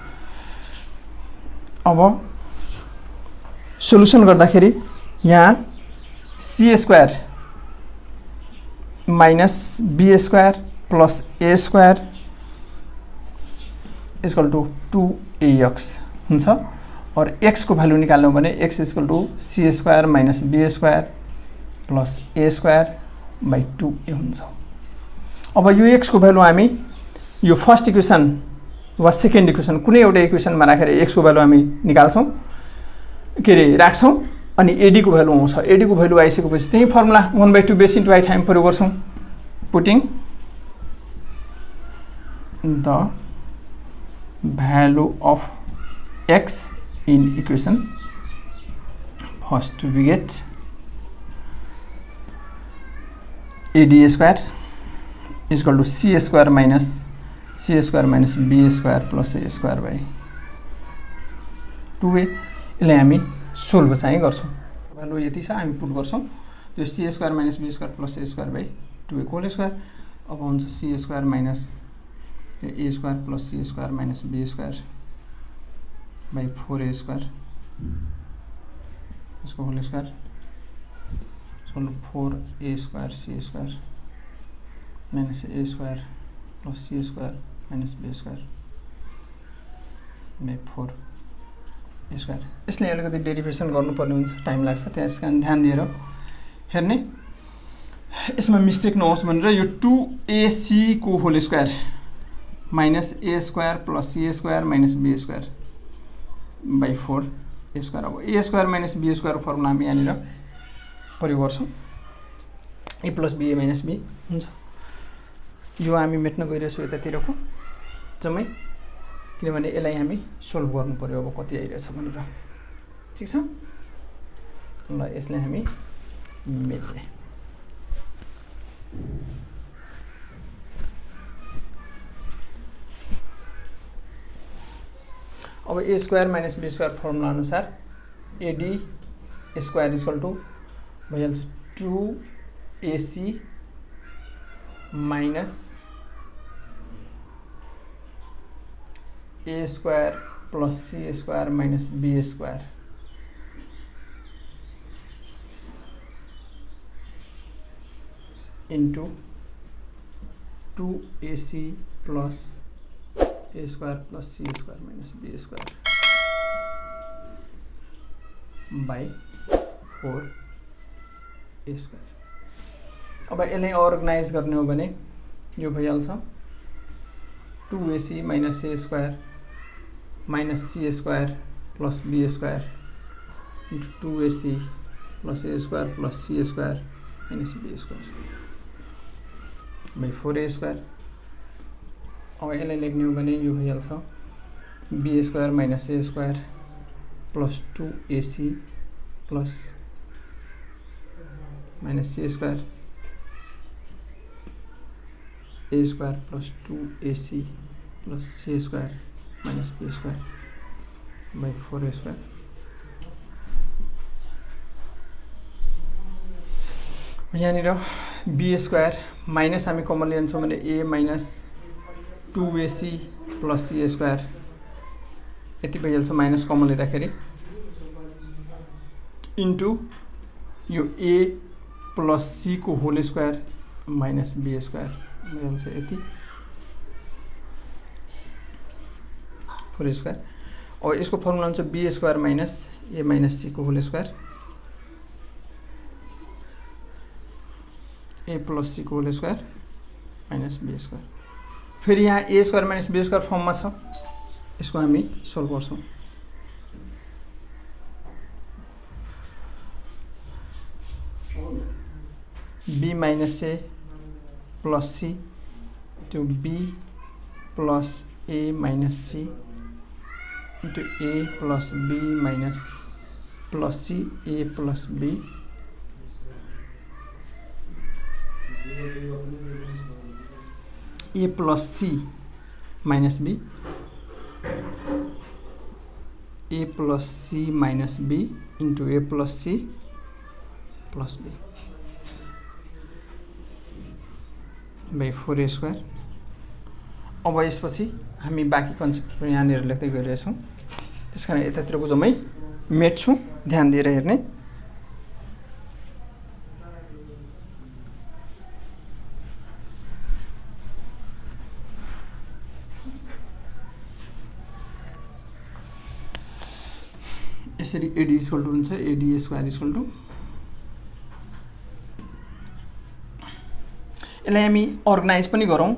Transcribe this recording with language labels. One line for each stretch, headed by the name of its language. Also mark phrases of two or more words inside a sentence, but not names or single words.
Nepali: अब सोलुसन गर्दाखेरि यहाँ c² - b² + a² = 2ax हुन्छ। और x को भ्यालु निकाल्नु भने x = c² - b² + a²/2a हुन्छ। अब यो x को भ्यालु हामी यो
English: first equation
Nepali: वा
English: second equation
Nepali: कुनै एउटा इक्वेसनमा राखेर x को भ्यालु हामी निकाल्छौं के रे राख्छौं अनि ad को भ्यालु आउँछ। ad को भ्यालु आइसकेपछि त्यही फर्मुला 1/2
English: base into height
Nepali: हामी प्रयोग गर्छौं।
English: putting the value of x in equation first we get ad² = c² - b² + a²/2a।
Nepali: यसलाई हामी सोल्भ चाहिँ गर्छौं। भ्यालु यति छ हामी पुट गर्छौं। त्यो c² - b² + a²/2a
English: whole square
Nepali: अब हुन्छ c² - a² + c² - b²/4a² यसको
English: whole square
Nepali: 4a² c² - a² + c² - b²/4a²। यसले अलिकति डेरिभेसन गर्नुपर्ने हुन्छ, टाइम लाग्छ, त्यसकारण ध्यान दिएर हेर्ने। यसमा मिस्टेक नहोस् भनेर यो 2ac को
English: whole square -
Nepali: a² + c² - b²/4a²। अब a² - b² फर्मुला हामी यहाँनिर प्रयोग गर्छौं। a + b a - b हुन्छ। यो हामी मेट्न गइरहेछौँ यतातिरको जम्मै, किनभने यसलाई हामी सोल्भ गर्नु पर्यो अब कति आइरहेछ भनेर। ठीक छ ल यसलाई हामी मेट्ने। अब a² - b² फर्मुला अनुसार ad² = भइहाल्छ 2ac
English: minus a² plus c² minus b² into 2ac plus a² plus c² minus b² by 4a²।
Nepali: अब यसलाई अर्गनाइज गर्ने हो भने यो भइहाल्छ
English: 2ac minus a² minus c² plus b² into 2ac plus a² plus c² minus b² by 4a²।
Nepali: अब यसलाई लेख्ने हो भने यो भइहाल्छ
English: b² minus a² plus 2ac plus minus c² a² plus 2ac plus c² minus b² by 4a²।
Nepali: यहाँनिर b² माइनस हामी कमन लिन्छौँ भने
English: a minus 2ac plus c²
Nepali: यति भइहाल्छ माइनस कमन लिँदाखेरि इन्टु यो
English: a plus c
Nepali: को
English: whole square minus b²
Nepali: भइहाल्छ यति 4a²। अब यसको फर्मुला हुन्छ
English: b² minus a minus c
Nepali: को
English: whole square a plus c
Nepali: को
English: whole square minus b².
Nepali: फेरि यहाँ
English: a² minus b²
Nepali: फर्ममा छ, यसको हामी सोल्भ गर्छौं।
English: b minus a plus c to b plus a minus c into a plus b minus plus c a plus b a plus c minus b a plus c minus b into a plus c plus b by 4a square.
Nepali: अब यसपछि हामी बाँकी कन्सेप्टहरु यहाँनिर लेख्दै गइरहेछौँ, त्यसकारण यतातिरको जम्मै मेट्छु, ध्यान दिएर हेर्ने। यसरी AD
English: equal to
Nepali: हुन्छ AD
English: square equal to,
Nepali: यसलाई हामी अर्गनाइज पनि गरौँ।